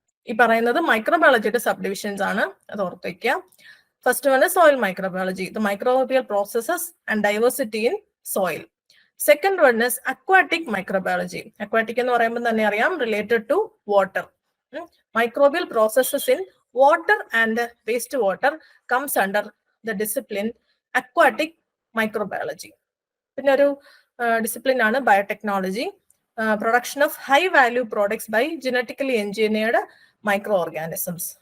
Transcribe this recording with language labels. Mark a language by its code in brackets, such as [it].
[ml] ഈ പറയുന്നത് മൈക്രോബയോളജിയുടെ sub divisions ആണ്, അത് ഓർത്ത് വയ്ക്കുക. [en] First one soil microbiology, the microbial processes and diversity in soil. Second one is aquatic microbiology. [ml] Aquatic എന്ന് പറയുമ്പോൾ തന്നെ അറിയാം, [en] Related to water. Microbial processes in water and wastewater comes under the discipline aquatic microbiology. [ml] പിന്നെ ഒരു discipline ആണ് biotechnology, [en] Production of high value products by genetically engineered micro organisms.